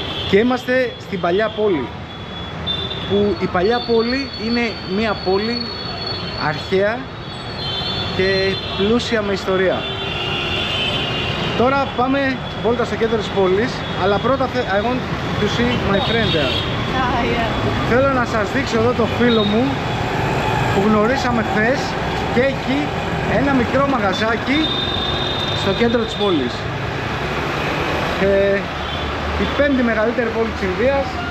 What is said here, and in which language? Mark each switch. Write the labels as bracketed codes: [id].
[el] Και είμαστε στην παλιά πόλη. Που η παλιά πόλη είναι μια πόλη αρχαία και πλούσια με ιστορία. Τώρα πάμε βόλτα στο κέντρο της πόλης. Αλλά πρώτα [en] I want to see my friend there. [el] Θέλω να σας δείξω εδώ το φίλο μου που γνωρίσαμε χθες και έχει ένα μικρό μαγαζάκι στο κέντρο της πόλης. Η πέμπτη μεγαλύτερη πόλη της Ινδίας.